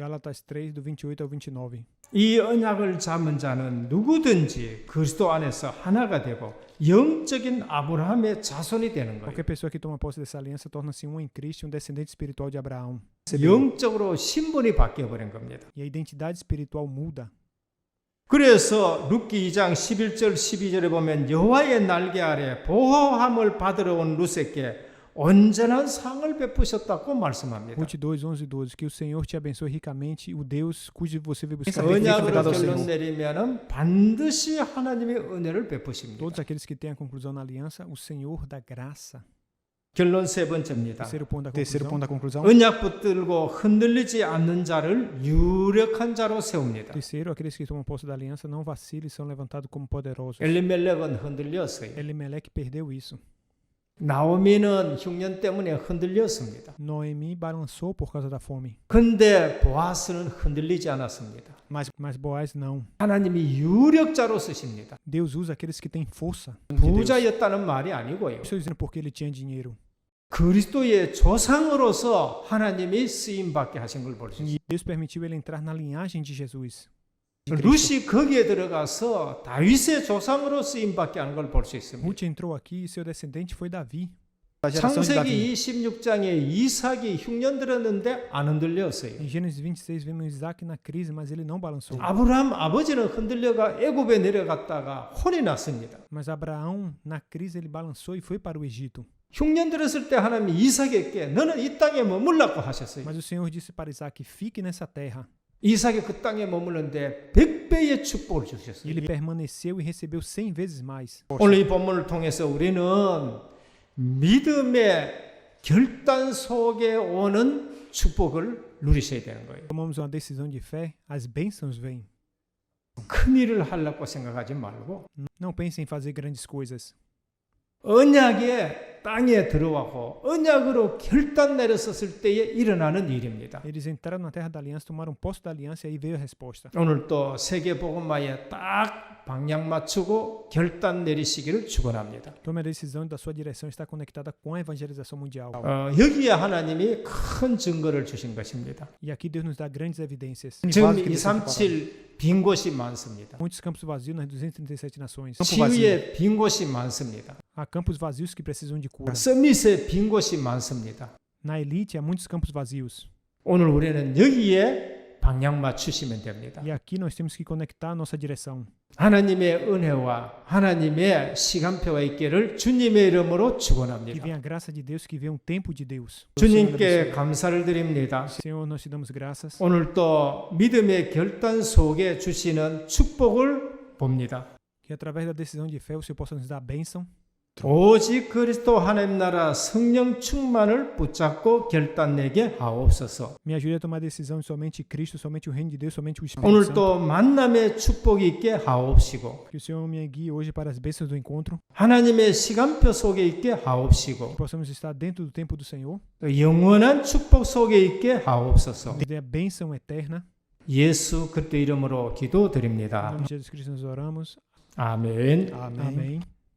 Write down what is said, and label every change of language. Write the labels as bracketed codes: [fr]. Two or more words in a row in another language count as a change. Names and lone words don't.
[pt] Gálatas 3, do 28 ao 29. [ko] 이 언약을 잡은 자는 누구든지 그리스도 안에서 하나가 되고 영적인 아브라함의 자손이 되는 거예요. [pt] Qualquer pessoa que toma posse dessa aliança torna-se um em Cristo e um descendente espiritual de Abraão. [ko] 영적으로 신분이 바뀌어 버린 겁니다. [pt] E a identidade espiritual muda. [ko] 그래서 룻기 2장 11절 12절에 보면 여호와의 날개 아래 보호함을 받으러 온 룻에게 온전한 상을 베푸셨다고 말씀합니다. [pt] Ruth 2, 11 e 12. Que o Senhor te abençoe ricamente, o Deus cujo você veio buscar. [ko] 언약으로 결론 내리면은 반드시 하나님의 은혜를 베푸십니다. [pt] Todos aqueles que têm a conclusão na aliança, o Senhor dá graça. [ko] 결론 세 번째입니다. [pt] Terceiro ponto da conclusão. [ko] 언약 붙들고 흔들리지 않는 자를 유력한 자로 세웁니다. [pt] Terceiro, aqueles que tomam posse da aliança não vacilem e são levantados como poderosos. [ko] 엘리멜렉은 흔들렸어요. [pt] Elimelec perdeu isso. [ko] 나오미는 흉년 때문에 흔들렸습니다. [pt] Noemi balançou por causa da fome. [ko] 근데 보아스는 흔들리지 않았습니다. [pt] Mas Boaz não. [ko] 하나님이 유력자로 쓰십니다. [pt] Deus usa aqueles que têm força. [ko] 부자였다는 말이 아니고요. [pt] Estou dizendo porque ele tinha dinheiro. [ko] 그리스도의 조상으로서 하나님이 쓰임 받게 하신 걸 볼 수 있습니다. [pt] E Deus permitiu ele entrar na linhagem de Jesus. [ko] 룻이 거기에 들어가서 다윗의 조상으로 쓰임 받게 하는 걸 볼 수 있습니다. [pt] Ruth entrou aqui e seu descendente foi Davi. [ko] 창세기 26장에 이삭이 흉년 들었는데 안 흔들렸어요. [pt] Em Gênesis 26 vemos Isaac na crise, mas ele não balançou. [ko] 아브라함 아버지는 흔들려가 애굽에 내려갔다가 혼이 났습니다. [pt] Mas Abraão na crise ele balançou e foi para o Egito. [ko] 흉년 들었을 때 하나님이 이삭에게 너는 이 땅에 머물라고 하셨어요. [pt] Mas o Senhor disse para Isaac: fique nessa terra. [ko] 이삭이 그 땅에 머물렀는데 100배의 축복을 [pt] E [ko] 주셨어요. [pt] ele permaneceu e recebeu 100 vezes mais. [ko] 오늘 이 본문을 통해서 우리는 믿음의 결단 속에 오는 축복을 누리셔야 되는 거예요. [pt] Tomamos uma decisão de fé, as bênçãos vêm. [ko] 큰 일을 하려고 생각하지 말고 [pt] Não pense em fazer grandes coisas. [ko] 언약에 땅에 들어가고 언약으로 결단 내렸었을 때에 일어나는 일입니다. [pt] Eles entraram na terra da aliança, tomaram posse da aliança e aí veio a resposta. [ko] 오늘 또 세계복음화에 딱 방향 맞추고 결단 내리시기를 축원합니다. [pt] Tome a decisão da sua direção está conectada com a evangelização mundial. [ko] 여기에 하나님이 큰 증거를 주신 것입니다. [pt] E aqui Deus nos dá grandes evidências. [ko] 지금 237 빈 곳이 많습니다. [pt] Muitos campos vazios nas 237 nações. [ko] 치유에 빈 곳이 많습니다. [pt] Há campos vazios que precisam de cura. [ko] 서밋에 빈 곳이 많습니다. [pt] Na elite há muitos campos vazios. [ko] 오늘 우리는 여기에 방향 맞추시면 됩니다. [pt] E aqui nós temos que conectar a nossa direção. [ko] 하나님의 은혜와 하나님의 시간표가 있기를 주님의 이름으로 [pt] Que [ko] 축원합니다. [pt] venha a graça de Deus, que venha um tempo de Deus. [ko] 주님께 감사를 드립니다. [pt] Senhor, nós te damos graças. [ko] 오늘 또 믿음의 결단 속에 주시는 축복을 봅니다. [pt] Que através da decisão de fé o Senhor possa nos dar a bênção. [ko] 오직 그리스도 하나님 나라 성령 충만을 붙잡고 결단 내게 하옵소서. [pt] Me ajude a tomar a decisão de somente Cristo, somente o reino de Deus, somente o Espírito [ko] 오늘 [pt] Santo. [ko] 또 만남의 축복이 있게 하옵시고 [pt] Que o Senhor me guie hoje para as bênçãos do encontro. [ko] 하나님의 시간표 속에 있게 [pt] Que [ko] 하옵시고 [pt] possamos estar dentro do tempo do Senhor. [ko] 또 영원한 축복 속에 있게 하옵소서. [pt] Que dê a bênção eterna. [ko] 예수 그리스도 이름으로 [pt] Em [ko] 기도드립니다. [pt] nome de Jesus Cristo nós oramos. [ko] 아멘. [pt] Amém.